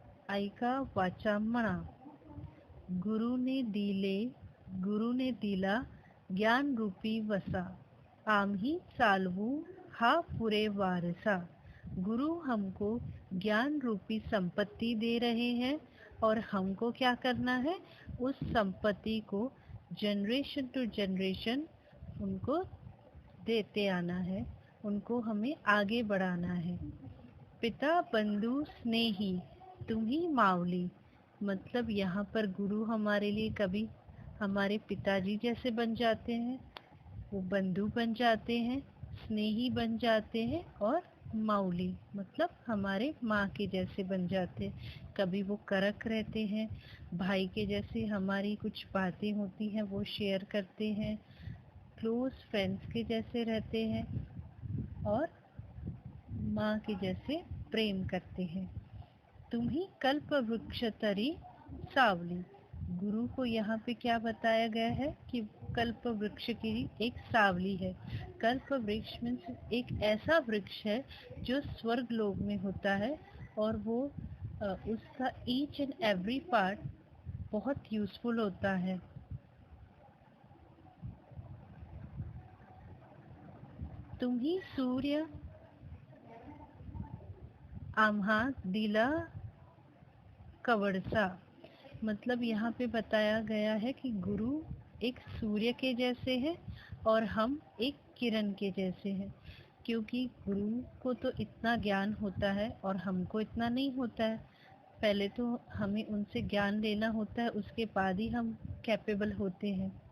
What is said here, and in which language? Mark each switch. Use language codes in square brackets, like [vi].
[mr] ऐका, वाचा, म्हणा. गुरुने दिला ज्ञानरूपी वसा, आम्ही चालवू हा पुरे वारसा. [hi] गुरु हमको ज्ञान रूपी संपत्ति दे रहे हैं और हमको क्या करना है, उस संपत्ति को जनरेशन टू जनरेशन उनको देते आना है, उनको हमें आगे बढ़ाना है. [mr] पिता बंधु स्नेही तुम्ही माऊली. [hi] मतलब यहाँ पर गुरु हमारे लिए कभी हमारे पिताजी जैसे बन जाते हैं, वो बंधु बन जाते हैं, स्नेही बन जाते हैं, और माऊली मतलब हमारे माँ के जैसे बन जाते हैं. कभी वो करक रहते हैं, भाई के जैसे हमारी कुछ बातें होती हैं वो शेयर करते हैं, क्लोज फ्रेंड्स के जैसे रहते हैं, और माँ के जैसे प्रेम करते हैं. [mr] तुम्ही कल्प वृक्ष तरी सावली. [hi] गुरु को यहाँ पे क्या बताया गया है कि कल्प वृक्ष की एक सावली है. कल्प वृक्ष मीन्स एक ऐसा वृक्ष है जो स्वर्ग लोक में होता है, और वो उसका ईच एंड एवरी पार्ट बहुत यूजफुल होता है. [mr] तुम्ही सूर्य आम्हा दिला कवडसा. [hi] मतलब यहाँ पे बताया गया है कि गुरु एक सूर्य के जैसे हैं और हम एक किरण के जैसे हैं, क्योंकि गुरु को तो इतना ज्ञान होता है और हमको इतना नहीं होता है. पहले तो हमें उनसे ज्ञान लेना होता है, उसके बाद ही हम कैपेबल होते हैं.